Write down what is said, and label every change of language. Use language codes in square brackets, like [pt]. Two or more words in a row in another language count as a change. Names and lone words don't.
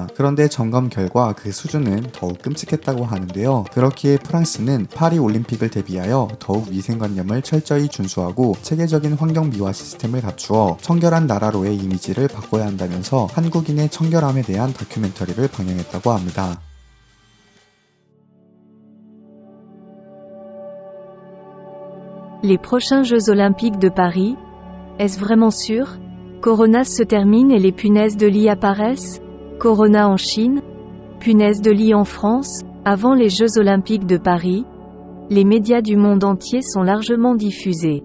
[ko] 그런데 점검 결과 그 수준은 더욱 끔찍했다고 하는데요. 그렇기에 프랑스는 파리 올림픽을 대비하여 더욱 위생관념을 철저히 준수하고 체계적인 환경 미화 시스템을 갖추어 청결한 나라로의 이미지를 바꿔야 한다면서 한국인의 청결함에 대한 다큐멘터리를 방영했다고 합니다. [fr] Les prochains Jeux Olympiques de Paris? Est-ce vraiment sûr? Corona se termine et les punaises de lit apparaissent? Corona en Chine? Punaises de lit en France? Avant les Jeux Olympiques de Paris, les médias du monde entier sont largement diffusés.